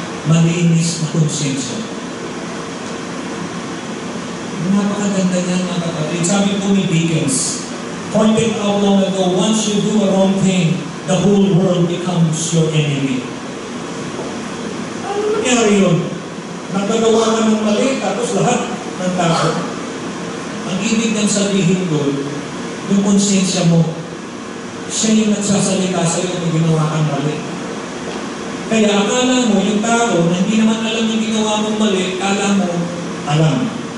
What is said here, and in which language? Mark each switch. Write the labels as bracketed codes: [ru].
[tl] Malinis na konsensya. Napakaganda niyan, mga kapatid. Sabi po ni [en] Dickens, pointed out long ago, once you do a wrong thing, the whole world becomes your enemy. [tl] Ano nangyari yun? Nagagawa ka ng mali, tapos lahat ng tao. Ang ibig niyang sabihin doon, yung konsensya mo, siya yung nagsasalita sa iyo kung ginawa kang mali. Kaya akala mo, yung tao na hindi naman alam yung ginawa mong mali, akala mo, alam.